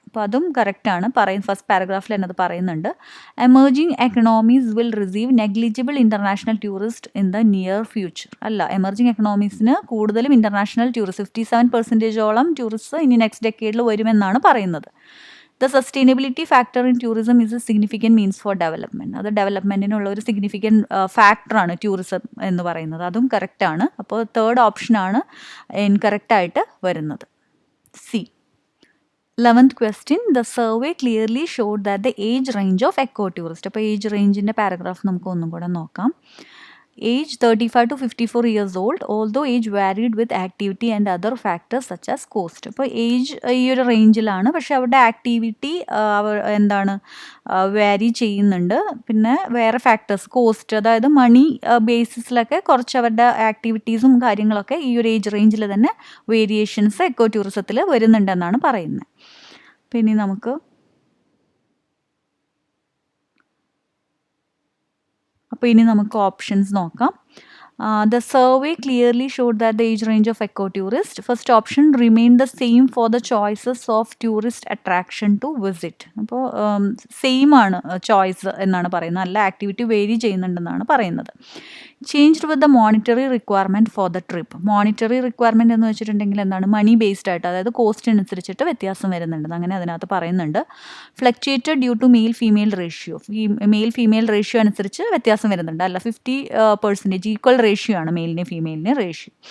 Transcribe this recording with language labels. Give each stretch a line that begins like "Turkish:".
Malayalam: അപ്പോൾ അതും കറക്റ്റാണ്. ഫസ്റ്റ് പാരഗ്രാഫിൽ തന്നെ അത് പറയുന്നുണ്ട്.
English: Emerging economies will receive negligible international tourist in the near future.
Malayalam: അല്ല, എമർജിംഗ് എക്കണോമീസിന് കൂടുതലും ഇൻ്റർനാഷണൽ ടൂറിസ്റ്റ് 57% ടൂറിസ്റ്റ് ഇനി നെക്സ്റ്റ് ഡെക്കേഡിൽ വരുമെന്നാണ് പറയുന്നത്.
English: The sustainability factor in tourism is a significant means for development.
Malayalam: അത് ഡെവലപ്മെൻറ്റിനുള്ള ഒരു സിഗ്നിഫിക്കൻറ്റ് ഫാക്ടറാണ് ടൂറിസം എന്ന് പറയുന്നത്. അതും കറക്റ്റാണ്. അപ്പോൾ തേർഡ് ഓപ്ഷനാണ് ഇൻകറക്റ്റായിട്ട് വരുന്നത്, C.
English: 11th question, the survey clearly showed that the age range of eco tourist.
Malayalam: അപ്പോൾ ഏജ് റേഞ്ചിൻ്റെ പാരഗ്രാഫ് നമുക്ക് ഒന്നും കൂടെ നോക്കാം.
English: Age 35 to 54 years old, although age varied with activity and other factors such as cost.
Malayalam: അപ്പോൾ age ഈ ഒരു റേഞ്ചിലാണ്, പക്ഷെ അവരുടെ ആക്ടിവിറ്റി എന്താണ് വാരി ചെയ്യുന്നുണ്ട്. പിന്നെ വേറെ ഫാക്ടേഴ്സ്, കോസ്റ്റ്, അതായത് മണി ബേസിസിലൊക്കെ കുറച്ച് അവരുടെ ആക്ടിവിറ്റീസും കാര്യങ്ങളൊക്കെ ഈ ഒരു ഏജ് റേഞ്ചിൽ തന്നെ വേരിയേഷൻസ് എക്കോ ടൂറിസത്തിൽ വരുന്നുണ്ടെന്നാണ് പറയുന്നത്. പിന്നെ നമുക്ക് അപ്പോൾ ഇനി നമുക്ക് ഓപ്ഷൻസ് നോക്കാം.
English: The survey clearly showed that the age range of eco-tourist, first option, remained the same for the choices of tourist attraction to visit.
Malayalam: അപ്പോൾ സെയിം ആണ് ചോയ്സ് എന്നാണ് പറയുന്നത്, അല്ല ആക്ടിവിറ്റി വേരി ചെയ്യുന്നുണ്ടെന്നാണ് പറയുന്നത്.
English: Changed with the monetary requirement for the trip.
Malayalam: Monetary requirement എന്ന് വെച്ചിട്ടുണ്ടെങ്കിൽ എന്താണ്, മണി based ആയിട്ട്, അതായത് കോസ്റ്റ് അനുസരിച്ചിട്ട് വ്യത്യാസം വരുന്നുണ്ട്, അങ്ങനെ അതിനകത്ത് പറയുന്നുണ്ട്.
English: fluctuated due to male female ratio,
Malayalam: male female ratio അനുസരിച്ച് വ്യത്യാസം വരുന്നുണ്ട്, അല്ല 50% ഈക്വൽ റേഷ്യോ ആണ് മെയിലിന് ഫീമെയിലിന് റേഷ്യോ.